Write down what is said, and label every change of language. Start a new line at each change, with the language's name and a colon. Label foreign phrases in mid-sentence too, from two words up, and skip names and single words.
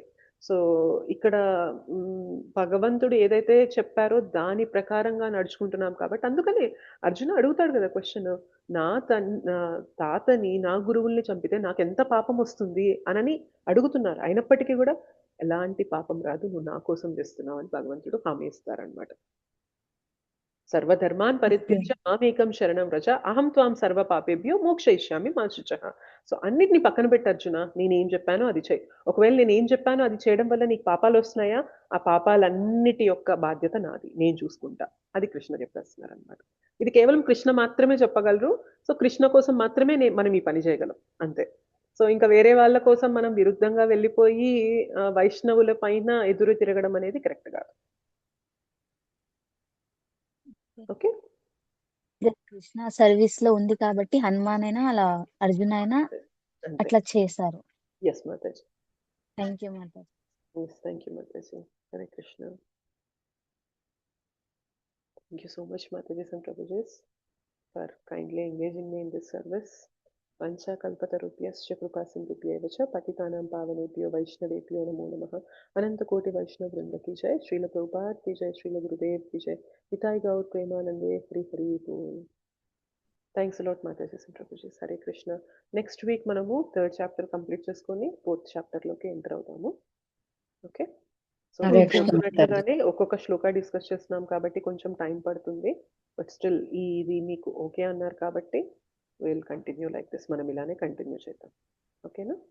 Telugu: సో ఇక్కడ భగవంతుడు ఏదైతే చెప్పారో దాని ప్రకారంగా నడుచుకుంటున్నాం కాబట్టి అందుకనే అర్జున అడుగుతాడు కదా క్వశ్చన్, నా తాతని నా గురువుల్ని చంపితే నాకెంత పాపం వస్తుంది అనని అడుగుతున్నారు. అయినప్పటికీ కూడా ఎలాంటి పాపం రాదు, నువ్వు నా కోసం చేస్తున్నావు అని భగవంతుడు హామీ ఇస్తారనమాట.
Sanskrit: సర్వధర్మాన్ పరిత్యజ్య మామేకం శరణం వ్రజ అహం త్వాం సర్వ పాపేభ్యో మోక్షయిష్యామి మా శుచః.
Telugu: సో అన్నిటిని పక్కన పెట్టి అర్జున, నేనేం చెప్పానో అది చేయి. ఒకవేళ నేనేం చెప్పానో అది చేయడం వల్ల నీకు పాపాలు వస్తున్నాయా, ఆ పాపాలన్నిటి యొక్క బాధ్యత నాది, నేను చూసుకుంటా. అది కృష్ణ చెప్పేస్తున్నారు అనమాట. ఇది కేవలం కృష్ణ మాత్రమే చెప్పగలరు. సో కృష్ణ కోసం మాత్రమే మనం ఈ పని చేయగలం అంతే. సో ఇంకా వేరే వాళ్ళ కోసం మనం విరుద్ధంగా వెళ్ళిపోయి వైష్ణవుల పైన ఎదురు తిరగడం అనేది కరెక్ట్ కాదు. ఓకే, కృష్ణ సర్వీస్ లో ఉంది కాబట్టి హనుమాన్ అయినా అలా అర్జున్ అయినా అట్లా చేశారు. ఎస్ మాతాజీ.
English: Thank you మాతాజీ. Thank you మాతాజీ. హరే కృష్ణ. Thank you so much Mataji and Prabhuji for kindly engaging me in this service.
Sanskrit: वाञ्छा कल्पतरुभ्यश्च कृपा सिन्धुभ्य एव च पतितानां पावनेभ्यो वैष्णवेभ्यो नमो नमः.
Hindi: अनंत कोटि वैष्णव वृंद की जय। श्रील प्रभुपाद की जय. श्रील गुरुदेव की जय.
Bangla: নিতাই গৌর প্রেমানন্দে হরি হরি বোল.
English: Thanks a lot Mataji and Prabhuji. Hare Krishna. Next week manamu 3rd chapter complete cheskoni 4th chapter loki enter avutamu. Okay.
Telugu: సో చూస్తున్నట్లుగానే ఒక్కొక్క శ్లోక డిస్కస్ చేస్తున్నాం కాబట్టి కొంచెం టైం పడుతుంది.
English: But still
Telugu: ఇది మీకు
English: ఓకే
Telugu: అన్నారు కాబట్టి
English: will continue like this.
Telugu: మనం ఇలానే కంటిన్యూ చేద్దాం. ఓకేనా?